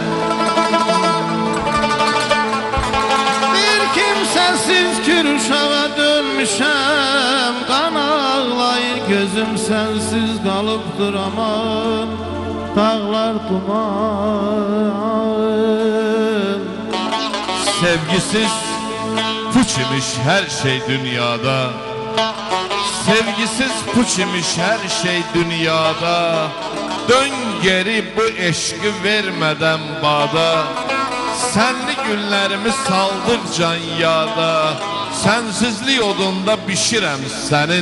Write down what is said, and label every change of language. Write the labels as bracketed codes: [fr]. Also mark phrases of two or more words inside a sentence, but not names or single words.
[az] Bir kimsəsiz Kürşağa dönmüşəm. Qan ağlayır gözüm sensiz qalıbdır aman. Dağlar duman. [tr] Sevgisiz puç imiş her şey dünyada. Sevgisiz puç imiş her şey dünyada. Dön geri bu eşqi vermeden bada. Senli günlerimi saldıkca yada. [az] Sensizlik odunda bişirəm senin.